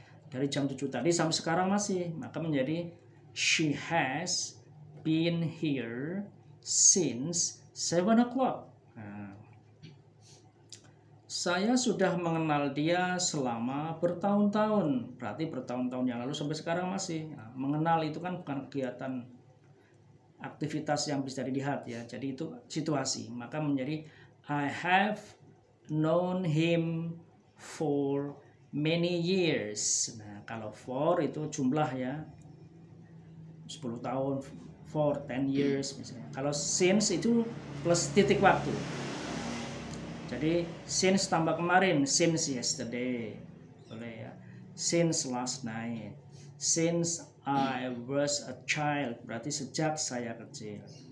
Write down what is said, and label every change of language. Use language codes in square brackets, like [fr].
[id] Dari jam 7 tadi sampai sekarang masih, maka menjadi [en] she has been here since 7 o'clock. [id] Nah, saya sudah mengenal dia selama bertahun-tahun, berarti bertahun-tahun yang lalu sampai sekarang masih. Nah, mengenal itu kan bukan kegiatan aktivitas yang bisa dilihat ya, jadi itu situasi. Maka menjadi [en] I have known him for many years. [id] Nah, kalau for itu jumlah ya, 10 tahun, [en] for 10 years [id] misalnya. Kalau since itu plus titik waktu. Jadi since tambah kemarin, [en] since yesterday, [id] boleh ya. [en] Since last night, since I was a child, [id] berarti sejak saya kecil.